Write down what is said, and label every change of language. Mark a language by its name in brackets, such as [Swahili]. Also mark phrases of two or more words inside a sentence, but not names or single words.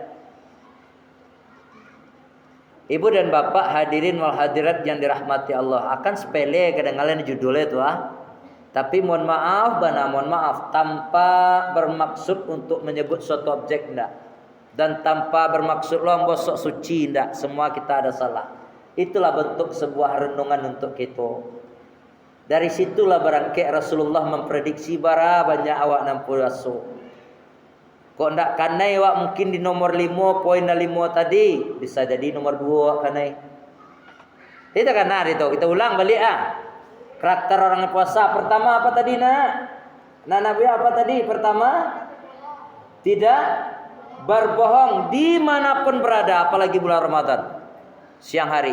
[Indonesian] Ibu dan bapak [Arabic] الحاضرين والحاضرات [Indonesian] yang dirahmati Allah, akan sepele kedengaran judulnya itu Tapi mohon maaf tanpa bermaksud untuk menyebut suatu objek ndak. Dan tanpa bermaksud lo sok suci ndak, semua kita ada salah. Itulah bentuk sebuah renungan untuk kita. Dari situlah barangkali Rasulullah memprediksi [Minangkabau] bara banyak awak nampu rasul. Kok ndak kanai awak mungkin di nomor 5.5 tadi, bisa jadi nomor 2 awak kanai. [Indonesian] Itu kan itu kita ulang balik Karakter orang puasa pertama apa tadi nak? Nabi apa tadi? Pertama, tidak berbohong dimanapun berada, apalagi bulan Ramadan siang hari.